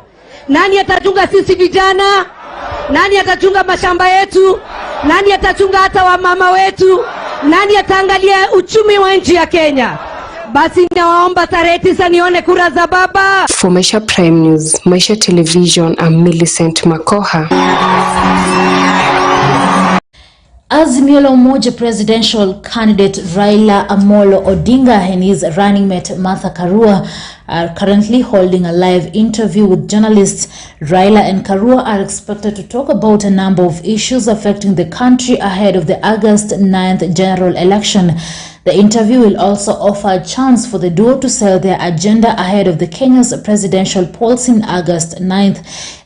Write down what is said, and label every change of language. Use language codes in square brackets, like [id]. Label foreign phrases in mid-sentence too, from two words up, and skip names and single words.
[sw] Nani atachunga sisi vijana? Nani atachunga mashamba yetu? Nani atachunga hata wamama wetu? Nani ataangalia uchumi wa nchi ya Kenya? Basi nawaomba tarehe 9 nione kura za baba. [en] For Maisha Prime News, Maisha Television, I'm Millicent Makoha. Azimio la Umoja presidential candidate Raila Amolo Odinga and his running mate Martha Karua are currently holding a live interview with journalists. Raila and Karua are expected to talk about a number of issues affecting the country ahead of the August 9th general election. The interview will also offer a chance for the duo to sell their agenda ahead of the Kenya's presidential polls in August 9th.